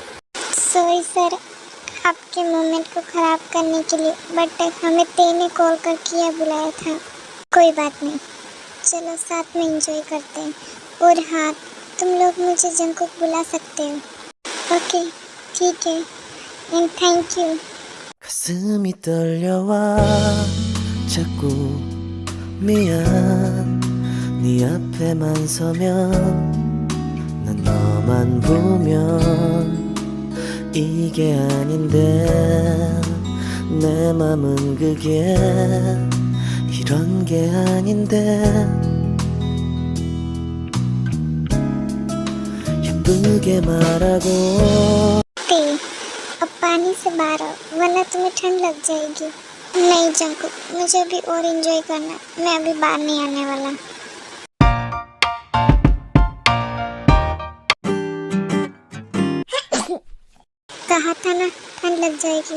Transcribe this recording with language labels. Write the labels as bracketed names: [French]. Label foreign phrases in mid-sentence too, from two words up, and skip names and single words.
[English] sorry sir, [Hindi] आपके मोमेंट को ख़राब करने के लिए, बट हमें ते ने कॉल करके यहाँ बुलाया था। कोई बात नहीं, चलो साथ में एंजॉय करते हैं। और हाँ, तुम लोग मुझे जंकुक बुला सकते हो। [English] ओके [Hindi] ठीक है, [English] and thank you. [Korean] 가슴이 떨려와 자꾸 미안 네 앞에만 서면 난 너만 보면 이게 아닌데 내 맘은 그게 이런 게 아닌데 예쁘게 말하고 [Hindi] ते अब पानी से बाहर आओ वरना तुम्हें ठंड लग जाएगी। नहीं जंकुक, मुझे अभी और एंजॉय करना है। मैं अभी बाहर नहीं आने वाला। कहा था ना ठंड लग जाएगी।